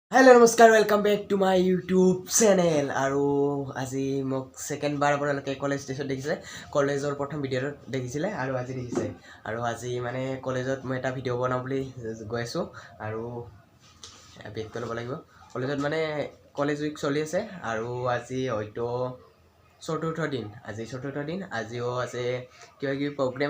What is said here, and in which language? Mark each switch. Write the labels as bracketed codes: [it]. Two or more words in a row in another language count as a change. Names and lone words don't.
[as] हेलो नमस्कार [en] welcome back to my YouTube channel [as] আৰু আজি মোক সেকেন্ড বাৰ আপোনালোকে [en] college station [as] দেখিছে কলেজৰ প্ৰথম ভিডিঅ'ত দেখিছিলে আৰু আজি দেখিছে আৰু আজি মানে কলেজত মই এটা ভিডিঅ' বনাম বুলি গৈ আছো আৰু বেগটো ল'ব লাগিব কলেজত মানে [en] college week [as] চলি আছে আৰু আজি হয়তো চতুৰ্থ দিন আজিও আছে কিবা কিবি প্ৰগ্ৰেম